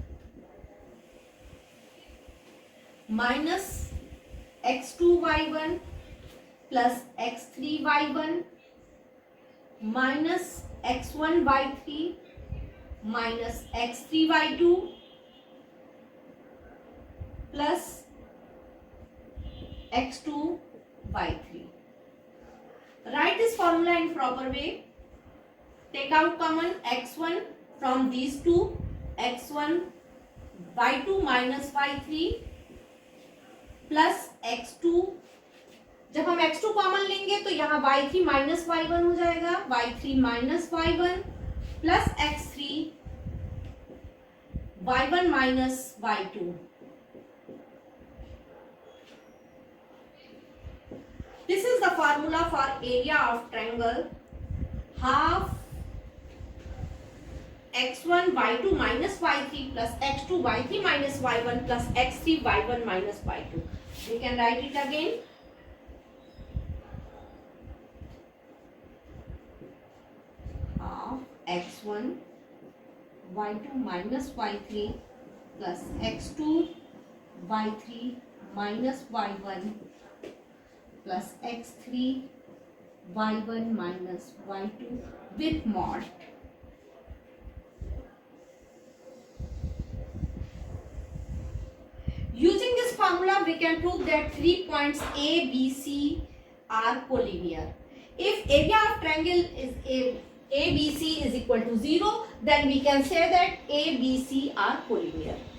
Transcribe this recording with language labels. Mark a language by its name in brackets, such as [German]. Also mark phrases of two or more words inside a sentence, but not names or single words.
[English] minus x2 by 1 plus x3 by 1 minus x1 by 3 minus x3 by 2 plus x2 by 3. Write this formula in proper way. Take out common x1 from these two, x1 by 2 minus by 3 प्लस x2. [Hindi] जब हम x2 कॉमन लेंगे तो यहाँ y3 माइनस y1 हो जाएगा, y3 माइनस y1 प्लस x3 y1 माइनस y2. [English] This is the formula for area of triangle half x1 y2 minus y3 plus x2 y3 minus y1 plus x3 y1 minus y2. We can write it again. Half x1 y2 minus y3 plus x2 y3 minus y1 plus x3 y1 minus y2 with mod. Using this formula, we can prove that 3 points A, B, C are collinear. If area of triangle is ABC is equal to 0, then we can say that A, B, C are collinear.